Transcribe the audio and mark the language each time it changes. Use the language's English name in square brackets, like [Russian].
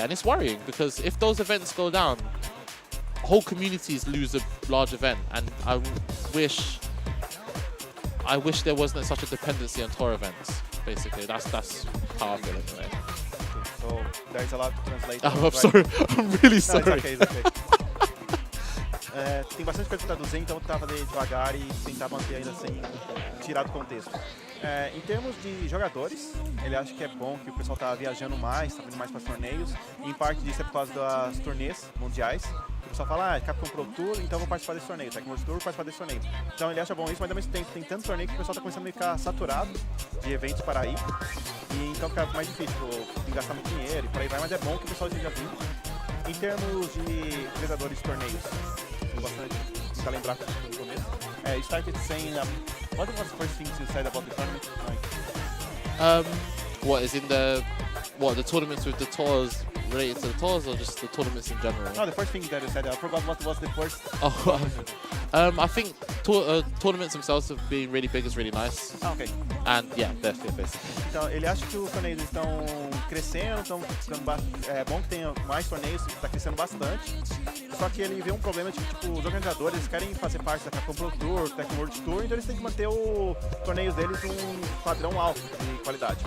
[English] And it's worrying because if those events go down, whole communities lose a large event. And I wish there wasn't such a dependency on tour events, basically. That's how I feel anyway. So there's a lot to translate. I'm sorry. I'm really sorry. No, it's okay. [Portuguese] Tem bastante coisa para traduzir, então eu tava devagar e tentar manter ainda sem tirar do contexto. Em termos de jogadores, ele acha que é bom que o pessoal tá viajando mais, tá vindo mais para torneios. E em parte disso é por causa das turnês mundiais. O pessoal fala, Capcom Pro Tour, então vou participar desse torneio. Tecmo Tour, vou participar desse torneio. Então ele acha bom isso, mas ao mesmo tempo tem tanto torneio que o pessoal tá começando a ficar saturado de eventos para ir. E então fica mais difícil de gastar muito dinheiro e por aí vai, mas é bom que o pessoal esteja vindo. Em termos de organizadores de torneios, tem bastante para lembrar no começo. [English] You started saying, what was the first thing you said about the tournament? What is in the tournaments with the tours related to the tours, or just the tournaments in general? No, the first thing that you said. I forgot what was the first. I think tournaments themselves have been really big. Is really nice. Okay. And yeah, that's it basically. [Portuguese] Então ele acha que os torneios estão crescendo, estão ficando é bom que tenha mais torneios, está crescendo bastante. Só que ele vê um problema de que tipo, os organizadores eles querem fazer parte da Capcom Pro Tour, Tecmo World Tour, então eles têm que manter os torneios deles um padrão alto de qualidade.